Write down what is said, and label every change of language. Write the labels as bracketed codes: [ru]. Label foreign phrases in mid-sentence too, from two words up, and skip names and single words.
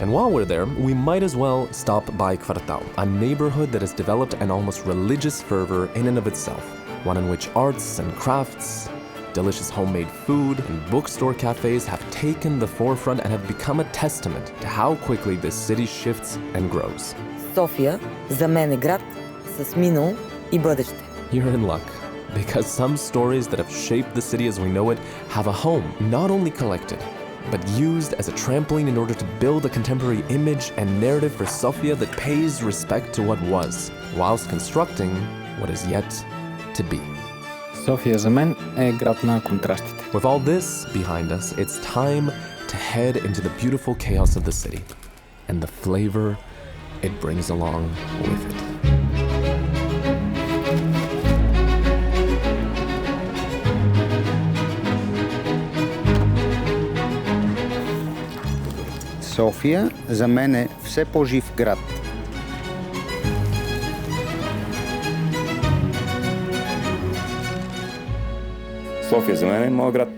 [en] And while we're there, we might as well stop by Kvartal, a neighborhood that has developed an almost religious fervor in and of itself, one in which arts and crafts, delicious homemade food, and bookstore cafes have taken the forefront and have become a testament to how quickly this city shifts and grows. [bg] София за мен е град с минало и бъдеще. [en] You're in luck, because some stories that have shaped the city as we know it have a home, not only collected, but used as a trampoline in order to build a contemporary image and narrative for Sofia that pays respect to what was, whilst constructing what is yet to be. [bg] София за мен е град на контрастите. [en] With all this behind us, it's time to head into the beautiful chaos of the city and the flavor it brings along with it. [bg] София за мен е все по-жив град. София за мен е моят град.